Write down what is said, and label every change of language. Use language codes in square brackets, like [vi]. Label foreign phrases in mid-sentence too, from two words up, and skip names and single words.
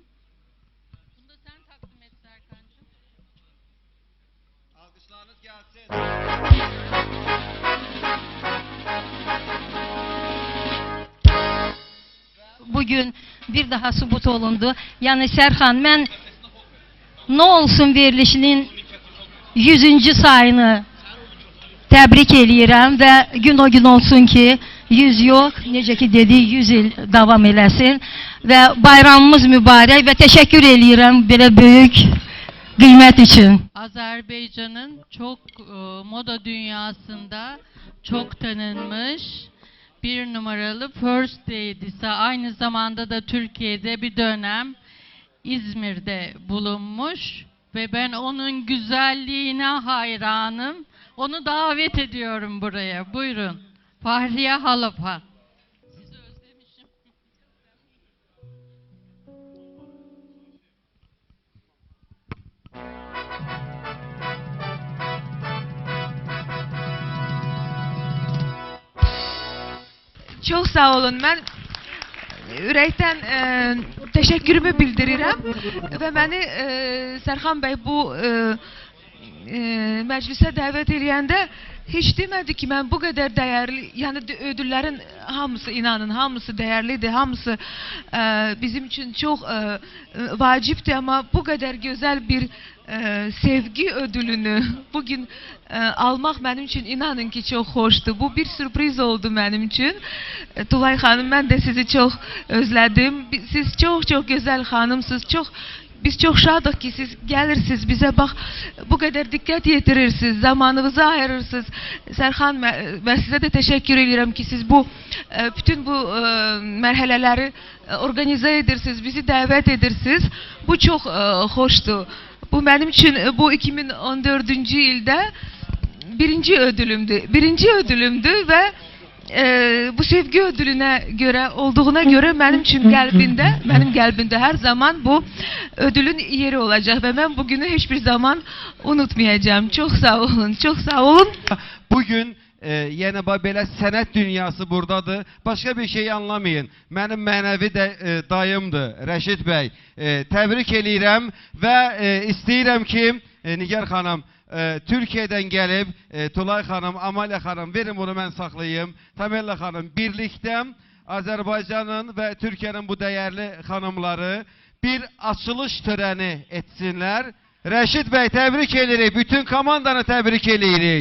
[tr] Bunu da sen takdim et Serkan'cığım. Alkışlarınız gelsin. [az] Bugün bir daha sübut olundu. [tr] Yani Serkan, ben Ne Olsun verilişinin 100. [az] sayını təbrik eləyirəm və gün o gün olsun ki 100 yox, necə ki dedi 100 il davam eləsin və bayramımız mübarək və təşəkkür eləyirəm belə böyük [tr] kıymet için. Azerbaycan'ın çok moda dünyasında çok tanınmış bir numaralı First Lady'si, aynı zamanda da Türkiye'de bir dönem İzmir'de bulunmuş ve ben onun güzelliğine hayranım. Onu davet ediyorum buraya. Buyurun. Fahriye Halapa. Sizi özlemişim. Çok sağ olun. [az] Ben ürəkdən təşəkkürümü bildirirəm və məni Serkan Bey bu məclisə dəvət eləyəndə heç demədi ki, mən bu qədər dəyərli, yəni ödüllərin hamısı, inanın, hamısı dəyərlidir, hamısı bizim üçün çox vacibdir, amma bu qədər gözəl bir sevgi ödülünü bugün almaq mənim üçün inanın ki çox xoşdur. Bu bir sürpriz oldu mənim üçün. Tulay xanım, mən də sizi çox özlədim. Siz çox gözəl xanımsınız, çox [tr] Biz çok şadıq ki siz gelirsiniz bize bak bu kadar dikkat yetirirsiniz, zamanınızı ayırırsınız. Serhan ben size de teşekkür ediyorum ki siz bu bütün bu merhaleleri organize edirsiniz, bizi davet edirsiniz. Bu çok hoştu. Bu benim için bu 2014. yılda birinci ödülümdü ve bu sevgi ödülüne göre olduğuna göre benim için benim kalbimde her zaman bu ödülün yeri olacak ve ben bugünü hiçbir zaman unutmayacağım. Çok sağ olun, çok sağ olun. [az] Bugün yenə belə sənət dünyası buradadır. Başqa bir şey anlamayın. Mənim mənəvi də dayımdır, Rəşid bəy. Təbrik eləyirəm və istəyirəm ki, Nigar xanım, Türkiyədən gəlib, Tulay xanım, Amalya xanım, verin bunu mən saxlayayım. Tamella xanım, birlikdə Azərbaycanın və Türkiyənin bu dəyərli xanımları bir açılış törəni etsinlər. Rəşid bəy, təbrik edirik. Bütün komandanı təbrik edirik.